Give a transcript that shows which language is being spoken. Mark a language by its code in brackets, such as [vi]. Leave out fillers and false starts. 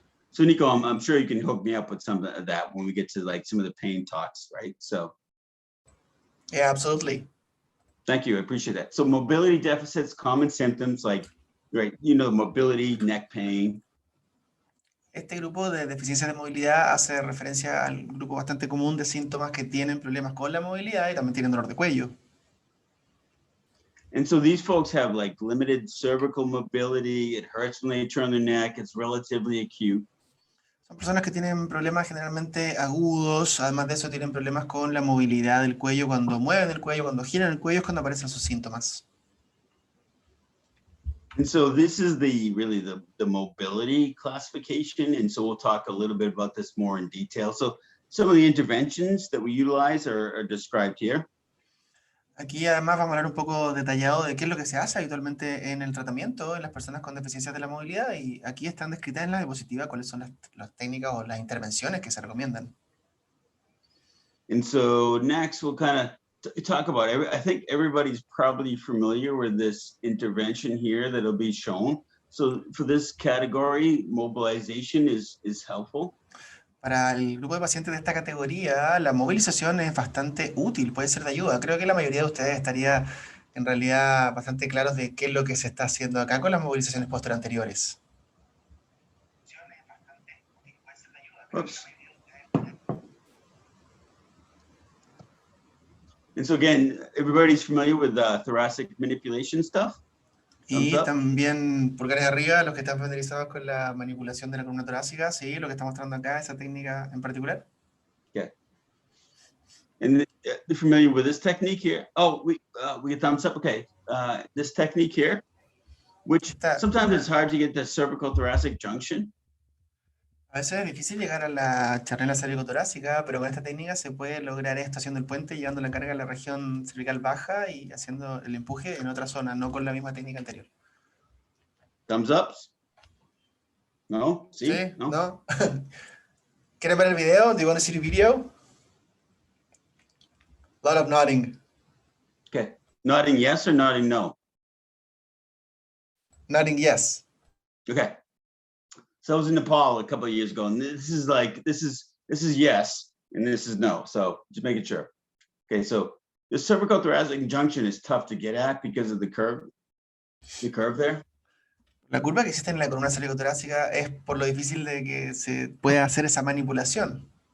[en] So Nico, I'm sure you can hook me up with some of that when we get to like some of the pain talks, right? So. Yeah, absolutely. Thank you, I appreciate that. So mobility deficits, common symptoms like, right, you know, mobility, neck pain. [es] Este grupo de deficiencias de movilidad hace referencia al grupo bastante común de síntomas que tienen problemas con la movilidad y también tienen dolor de cuello. [en] And so these folks have like limited cervical mobility, it hurts when they turn their neck, it's relatively acute. [es] Son personas que tienen problemas generalmente agudos, además de eso tienen problemas con la movilidad del cuello, cuando mueven el cuello, cuando giran el cuello es cuando aparecen sus síntomas. [en] And so this is really the mobility classification, and so we'll talk a little bit about this more in detail. So some of the interventions that we utilize are described here. [es] Aquí además vamos a hablar un poco detallado de qué es lo que se hace habitualmente en el tratamiento en las personas con deficiencias de la movilidad, y aquí están descritas en la diapositiva cuáles son las técnicas o las intervenciones que se recomiendan. [en] And so next we'll kind of talk about I think everybody's probably familiar with this intervention here that'll be shown. So for this category, mobilization is helpful. [es] Para el grupo de pacientes de esta categoría, la movilización es bastante útil, puede ser de ayuda. Creo que la mayoría de ustedes estaría en realidad bastante claros de qué es lo que se está haciendo acá con las movilizaciones posteriores anteriores. [en] Oops. And so again, everybody's familiar with thoracic manipulation stuff? [es] Y también pulgares arriba, los que están familiarizados con la manipulación de la columna torácica, sí, lo que está mostrando acá, esa técnica en particular. [en] Okay. And you're familiar with this technique here? Oh, we get thumbs up. Okay. This technique here, which sometimes it's hard to get the cervical thoracic junction. [es] A veces es difícil llegar a la charnela cervicotorácica, pero con esta técnica se puede lograr esto haciendo el puente, llevando la carga a la región cervical baja y haciendo el empuje en otra zona, no con la misma técnica anterior. [en] Thumbs ups? No? [es] ¿Sí? ¿No? ¿Quieren ver el video? [en] Do you want to see the video? A lot of nodding. Okay. Nodding yes or nodding no? Nodding yes. Okay. So I was in Nepal a couple of years ago, and this is yes, and this is no. So just making sure. Okay, so the cervical thoracic junction is tough to get at because of the curve there. [es] La curva que existe en la columna cervicotorácica es por lo difícil de que se pueda hacer esa manipulación.